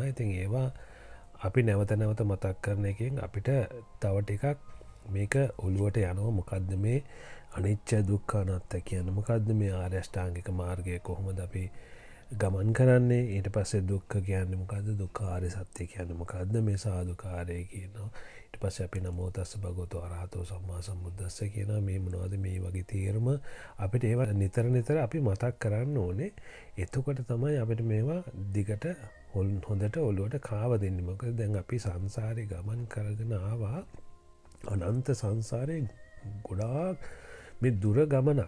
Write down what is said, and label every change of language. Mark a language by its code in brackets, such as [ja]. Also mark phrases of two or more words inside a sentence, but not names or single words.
[si] ඉතින් ඒවා අපි නැවත නැවත මතක් කරන එකෙන් අපිට තව ටිකක් මේක ඔළුවට යනවා. මොකද්ද මේ අනිච්ච දුක්ඛ අනාත්ම කියන්නේ? මොකද්ද මේ ආර්ය අෂ්ටාංගික මාර්ගය කොහොමද අපි ගමන් කරන්නේ? ඊට පස්සේ දුක්ඛ කියන්නේ මොකද්ද? දුක්ඛ ආර්ය සත්‍ය කියන්නේ මොකද්ද? මේ සාදුකාරය කියනවා. ඊට පස්සේ අපි [pi] නමෝ තස්ස භගවතු අරහතෝ සම්මා සම්බුද්දස්ස [si] කියනවා. මේ මොනවද මේ වගේ තේරුම අපිට ඒවා නිතර අපි මතක් කරන්න ඕනේ. එතකොට තමයි අපිට මේවා දිගට හොඳට ඔළුවට කාව දෙන්නේ. මොකද දැන් අපි සංසාරේ ගමන් කරගෙන ආවා. අනන්ත සංසාරේ ගොඩාක් මේ දුර ගමනක්.